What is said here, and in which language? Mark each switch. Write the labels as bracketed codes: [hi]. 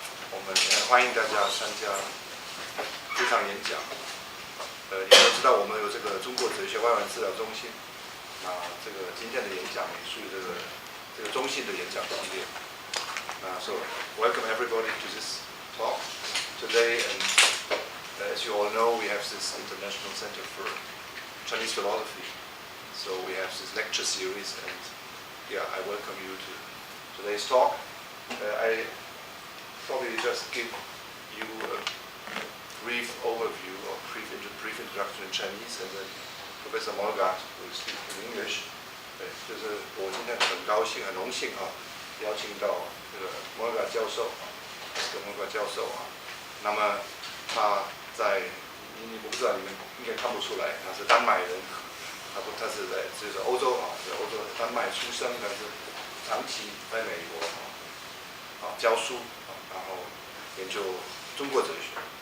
[zh] 我们欢迎大家参加这场演讲。你都知道我们有这个中国哲学外文资料中心，这个今天的演讲也属于这个中心的演讲系列。 [en] So welcome everybody to this talk today, and as you all know, we have this International Center for Chinese Philosophy. So we have this lecture series, and I welcome you to today's talk. I probably just give you a brief overview or brief introduction in Chinese, and then Professor Mollgaard will speak in English. [zh] 就是我今天很高兴、很荣幸邀请到这个Mollgaard教授，Mollgaard教授那么他在我不知道你们应该看不出来，他是丹麦人。他是在就是欧洲在欧洲丹麦出生，但是长期在美国教书然后研究中国哲学。